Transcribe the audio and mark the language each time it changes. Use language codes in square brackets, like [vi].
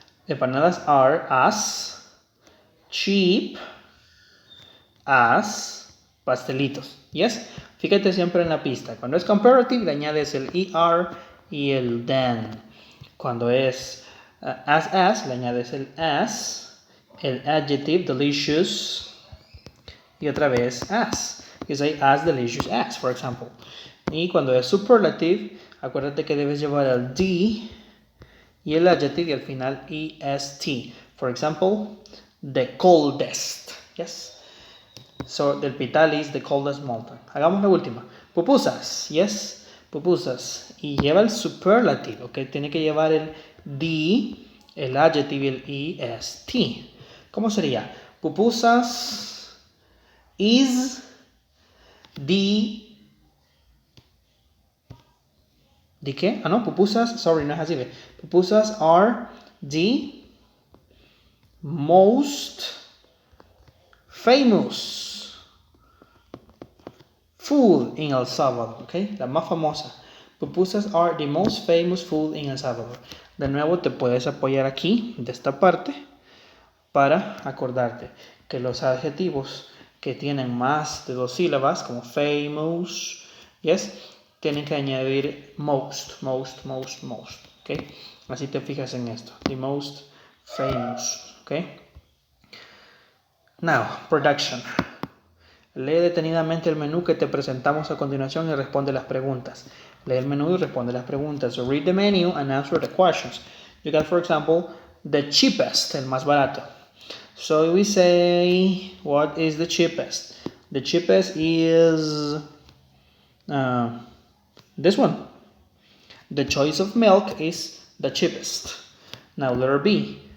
[en] Empanadas are as... cheap as pastelitos. Yes? [es] Fíjate siempre en la pista. Cuando es comparative, le añades el ER y el than. Cuando es as, le añades el as, el adjective delicious y otra vez as. [en] You say as delicious as, for example. [es] Y cuando es superlative, acuérdate que debes llevar el D y el adjective y al final EST. [en] For example, the coldest. Yes. So, del pital is the coldest mountain. [es] Hagamos la última. Pupusas. Yes. Pupusas. Y lleva el superlative. Ok. Tiene que llevar el the, el adjective y el est. ¿Cómo sería? Pupusas [en] is the... [es] ¿De qué? No. [en] Pupusas. Sorry, [es] no es así. [en] Pupusas are the most famous food in El Salvador, ¿ok? [es] La más famosa. [en] Pupusas are the most famous food in El Salvador. [es] De nuevo te puedes apoyar aquí, de esta parte, para acordarte que los adjetivos que tienen más de 2 sílabas, como famous, yes, tienen que añadir most, ¿ok? Así te fijas en esto. [en] The most famous. [es] Okay. [en] Now, production. [es] Lee detenidamente el menú que te presentamos a continuación y responde las preguntas. Lee el menú y responde las preguntas. [en] So read the menu and answer the questions. You got, for example, the cheapest, [es] el más barato. [en] So we say, what is the cheapest? The cheapest is this one. The choice of milk is the cheapest. Now, letter B.